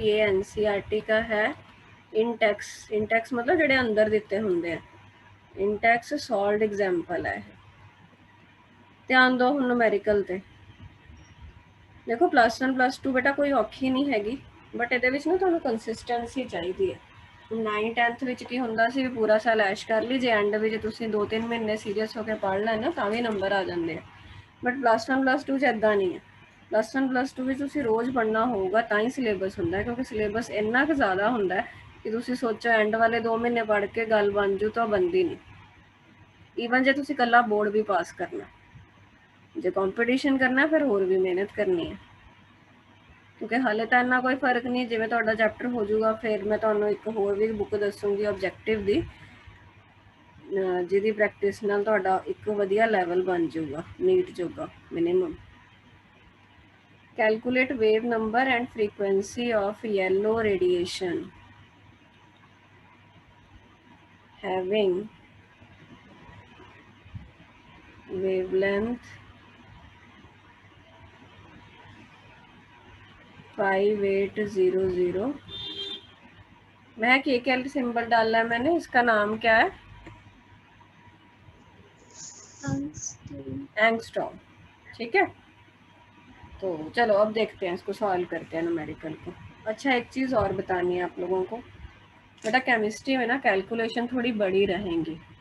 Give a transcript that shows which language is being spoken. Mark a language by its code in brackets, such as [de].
[hi] ये एनसीईआरटी का है, इंटेक्स मतलब ਜਿਹੜੇ अंदर ਦਿੱਤੇ ਹੁੰਦੇ हैं, इंटेक्स सॉल्व्ड एग्जाम्पल है। ध्यान दो हुण न्यूमेरिकल ते। देखो +1 +2 बेटा कोई औखी नहीं हैगी, बट [pa] ਇਹਦੇ ਵਿੱਚ ਨਾ ਤੁਹਾਨੂੰ ਕੰਸਿਸਟੈਂਸੀ ਚਾਹੀਦੀ ਹੈ। 9 10th ਵਿੱਚ ਕੀ ਹੁੰਦਾ ਸੀ ਵੀ ਪੂਰਾ ਸਾਲ ਐਸ਼ ਕਰ ਲਈ, ਜੇ ਐਂਡ ਵਿੱਚ ਤੁਸੀਂ 2-3 ਮਹੀਨੇ ਸੀਰੀਅਸ ਹੋ ਕੇ ਪੜ੍ਹ ਲੈਣਾ ਤਾਂ ਵੀ ਨੰਬਰ ਆ ਜਾਂਦੇ ਆ। ਬਟ +1 +2 ਚ ਇਦਾਂ ਨਹੀਂ ਹੈ। +1 +2 ਵਿੱਚ ਤੁਸੀਂ ਰੋਜ਼ ਪੜ੍ਹਨਾ ਹੋਊਗਾ ਤਾਂ ਹੀ ਸਿਲੇਬਸ ਹੁੰਦਾ ਹੈ, ਕਿਉਂਕਿ ਸਿਲੇਬਸ ਇੰਨਾ ਕੁ ਜ਼ਿਆਦਾ ਹੁੰਦਾ ਹੈ ਕਿ ਤੁਸੀਂ ਸੋਚੋ ਐਂਡ ਵਾਲੇ 2 ਮਹੀਨੇ ਪੜ੍ਹ ਕੇ ਗੱਲ ਬਣ ਜੂ ਤਾਂ ਬਣਦੀ ਨਹੀਂ। ਈਵਨ ਜੇ ਤੁਸੀਂ ਇਕੱਲਾ ਬੋਰਡ ਵੀ ਪਾਸ ਕਰਨਾ, ਜੇ ਕੰਪੀਟੀਸ਼ਨ ਕਰਨਾ ਫਿਰ ਹੋਰ ਵੀ ਮਿਹਨਤ ਕਰਨੀ ਹੈ, ਕਿਉਂਕਿ ਹਾਲੇ ਤਾਂ ਇੰਨਾ ਕੋਈ ਫਰਕ ਨਹੀਂ। ਜਿਵੇਂ ਤੁਹਾਡਾ ਚੈਪਟਰ ਹੋ ਜਾਊਗਾ ਫਿਰ ਮੈਂ ਤੁਹਾਨੂੰ ਇੱਕ ਹੋਰ ਵੀ ਬੁੱਕ ਦੱਸੂਗੀ ਆਬਜੈਕਟਿਵ ਦੀ, ਜਿਹਦੀ ਪ੍ਰੈਕਟਿਸ ਨਾਲ ਤੁਹਾਡਾ ਇੱਕ ਵਧੀਆ ਲੈਵਲ ਬਣ ਜਾਊਗਾ ਨੀਟ ਜੋਗਾ minimum. [en] Calculate wave number and frequency of yellow radiation having wavelength 5800। [hi] मैं KCAL सिंबल डालना है मैंने, इसका नाम क्या है? एंगस्ट्रॉम। ठीक है, तो चलो अब देखते हैं इसको सॉल्व करते हैं न्यूमेरिकल को। अच्छा एक चीज़ और बतानी है आप लोगों को, बेटा केमिस्ट्री में ना कैलकुलेशन थोड़ी बड़ी रहेंगी।